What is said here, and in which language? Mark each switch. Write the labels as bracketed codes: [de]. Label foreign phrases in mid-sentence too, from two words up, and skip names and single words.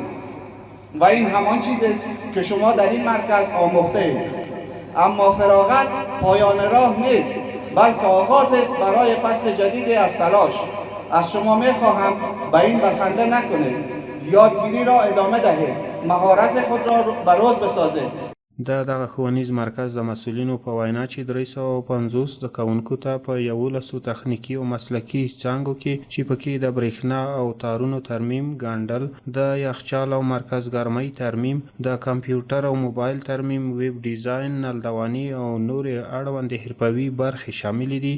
[fa] و این همان چیزی است که شما در این مرکز آموخته اید. اما فراغت پایان راه نیست، بلکه آغاز است برای فصل جدیدی از تلاش. از شما می‌خواهم به این بسنده نکنید. یادگیری را ادامه دهید، مهارت خود را بروز بسازید. [ps] د دغه ښوونیز مرکز د مسؤلینو په وینا چې 350 زده کوونکو ته په 11 تخنیکي او مسلکي څانګو کې چې پکې د برېښنا او تارونو ترمیم، ګنډل، د یخچال او مرکز ګرمۍ ترمیم، د کمپیوټر او موبایل ترمیم، ویب ډیزاین، نلدواني او نورې اړوندې حرفوي برخې شاملې دي.